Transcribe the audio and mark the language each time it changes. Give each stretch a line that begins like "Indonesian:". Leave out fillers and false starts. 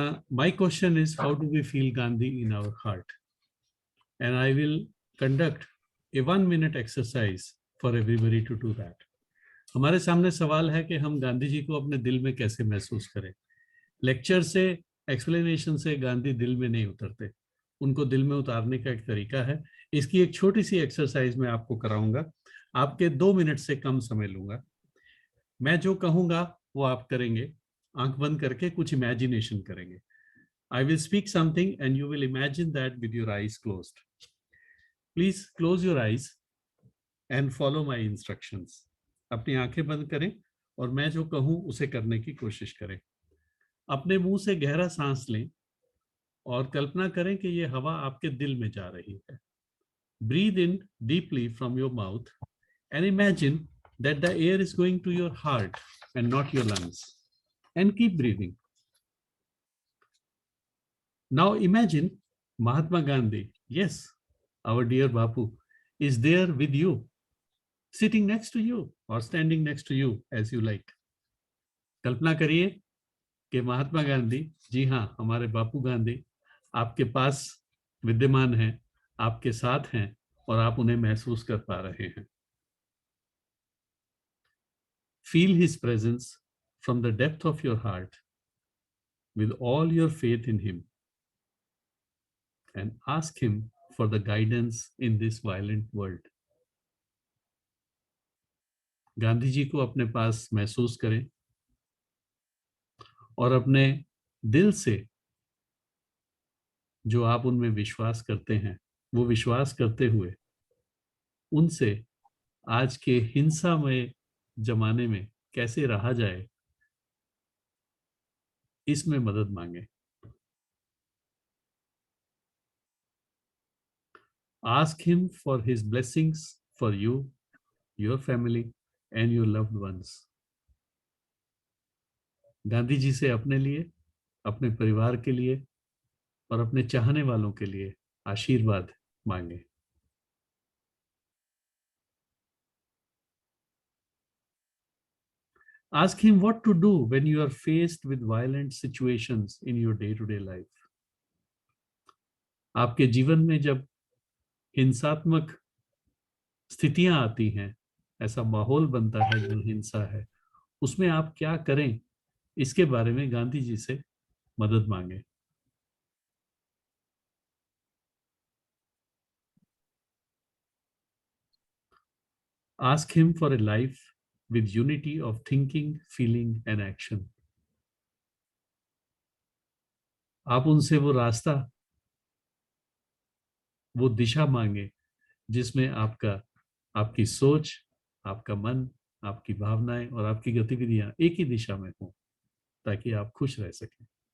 English: My question is, how do we feel Gandhi in our heart? And I will conduct a 1-minute exercise for everybody to do that.
Hindi: हमारे सामने सवाल है कि हम गांधी जी को अपने दिल में कैसे महसूस करें। लेक्चर से, एक्सप्लेनेशन से गांधी दिल में नहीं उतरते, उनको दिल में उतारने का एक तरीका है। इसकी एक छोटी सी एक्सरसाइज मैं आपको कराऊंगा। आपके 2 मिनट से कम समय लूंगा। मैं जो कहूंगा वो आप करेंगे, आंख बंद करके कुछ इमेजिनेशन करेंगे।
English: I will speak something and you will imagine that with your eyes closed. Please close your eyes and follow my instructions.
Hindi: अपनी आंखें बंद करें और मैं जो कहूं उसे करने की कोशिश करें। अपने मुंह से गहरा सांस लें और कल्पना करें कि ये हवा आपके दिल में जा रही है।
English: Breathe in deeply from your mouth and imagine that the air is going to your heart and not your lungs. And keep breathing. Now imagine Mahatma Gandhi, yes, our dear Bapu, is there with you, sitting next to you or standing next to you as you like.
Hindi: कल्पना करिए कि महात्मा गांधी, जी हाँ, हमारे बापू गांधी आपके पास विद्यमान हैं, आपके साथ हैं और आप उन्हें महसूस कर पा रहे हैं।
English: Feel his presence from the depth of your heart with all your faith in him and ask him for the guidance in this violent world.
Hindi: Gandhi ji को अपने पास महसूस करें और अपने दिल से जो आप उनमें विश्वास करते हैं, वो विश्वास करते हुए उनसे आज के हिंसामय जमाने में कैसे रहा जाए, इसमें मदद मांगे।
English: Ask him for his blessings for you, your family and your loved ones.
Hindi: Gandhi ji से अपने लिए, अपने परिवार के लिए और अपने चाहने वालों के लिए आशीर्वाद मांगे।
English: Ask him what to do when you are faced with violent situations in your day-to-day life.
Hindi: आपके जीवन में जब हिंसात्मक स्थितियां आती हैं, ऐसा माहौल बनता है जो हिंसा है, उसमें आप क्या करें, इसके बारे में गांधी जी से मदद मांगे।
English: Ask him for a life with unity of thinking, feeling and action.
Hindi: आप उनसे वो रास्ता, वो दिशा मांगे जिसमें आपकी सोच, आपका मन, आपकी भावनाएं और आपकी गतिविधियां एक ही दिशा में हों, ताकि आप खुश रह सकें।